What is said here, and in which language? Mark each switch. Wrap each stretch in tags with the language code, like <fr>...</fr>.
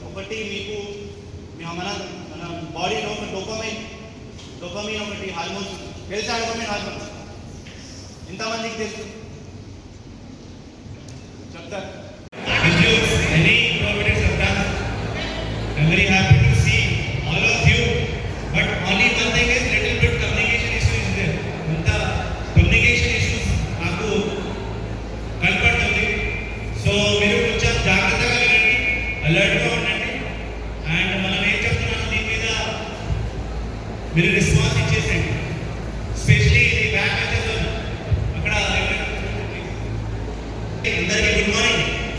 <te>ఒకటి మీకు మన బాడీలో ఒక డోపమైన్ ఒకటి హార్మోన్స్ తెలుసా? డోపమైన్ హార్మోన్స్ ఎంతమందికి తెలుసు చెప్తారు?</te> <en>Many providers have done. I'm very happy to see all of you. But only one thing is little bit communication issue is there. The communication issues</en> <te>నాకు కనపడుతుంది. సో మీరు కొంచెం జాగ్రత్తగా వినండి, అలర్ట్గా ఉండండి. అండ్ మనం ఏం చెప్తున్నాము దీని మీద మీరు రెస్పాన్స్ ఇచ్చేసేయండి. స్పెషలీ ఇది బ్యాక్ వచ్చేసారు అక్కడ. అందరికీ గుడ్ మార్నింగ్.</te>